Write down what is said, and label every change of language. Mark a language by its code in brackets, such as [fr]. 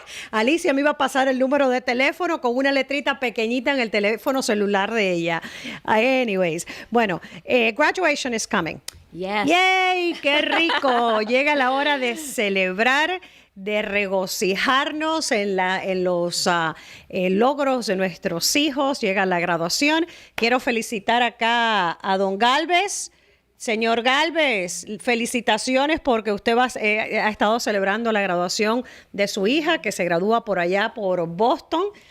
[es] Alicia me iba a pasar el número de teléfono con una letrita pequeñita en el teléfono celular de ella. [en] Anyways, [es] bueno, [en] graduation is coming. Yes. [es] ¡Yay! ¡Qué rico! Llega la hora de celebrar, de regocijarnos en los logros de nuestros hijos. Llega la graduación. Quiero felicitar acá a don Galvez. Señor Galvez, felicitaciones porque usted ha estado celebrando la graduación de su hija que se gradúa por allá por Boston.